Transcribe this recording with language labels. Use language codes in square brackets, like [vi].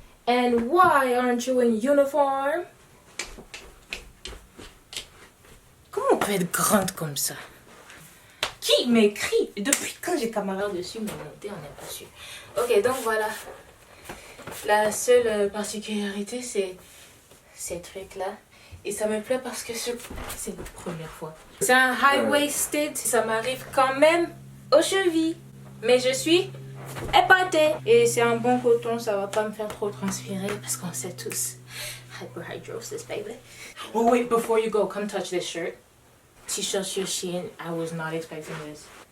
[en] And why aren't you in uniform? [fr] Comment on peut être grande comme ça? Qui m'écrit? Depuis quand j'ai camarade dessus, mais monté, on n'est pas sûr. Ok, donc voilà. La seule particularité, c'est ces trucs-là. Et ça me plaît parce que c'est la première fois. C'est un high-waisted. Ça m'arrive quand même aux chevilles. Mais je suis épatée. Et c'est un bon coton. Ça va pas me faire trop transpirer. Parce qu'on sait tous. [en] Hyperhidrosis, baby. Oh, wait, before you go, come touch this shirt. [fr] T-shirt sur Shein. [en] I was not expecting this.